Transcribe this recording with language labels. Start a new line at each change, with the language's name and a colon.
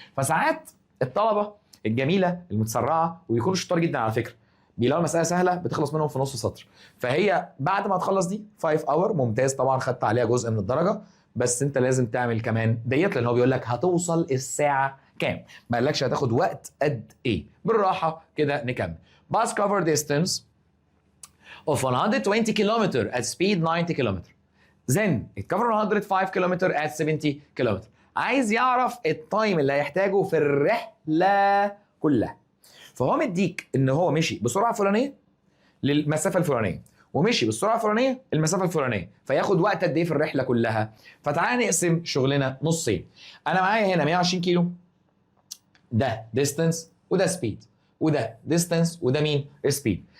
Arabic: فساعات الطلبه الجميله المتسرعه ويكونوا شطار جدا على فكره، بيلاقوا المساله سهله بتخلص منهم في نص سطر. فهي بعد ما تخلص دي 5 اور ممتاز، طبعا خدت عليها جزء من الدرجه، بس انت لازم تعمل كمان ديت، لان هو بيقول لك هتوصل الساعه كام، ما قالكش هتاخد وقت قد ايه. بالراحه كده نكمل.
English: bus cover distance of 120 km at speed 90 km. then it cover 105 km at 70 km.
Arabic: عايز يعرف التايم اللي هيحتاجه في الرحله كلها. فهو مديك ان هو مشي بسرعه فلانيه للمسافه الفلانيه، ومشي بالسرعه الفلانيه المسافه الفلانيه، فياخد وقت قد ايه في الرحله كلها. فتعالى نقسم شغلنا نصين. انا معايا هنا 120 كيلو، ده ديستانس وده سبيد، وده ديستانس وده مين؟ سبيد.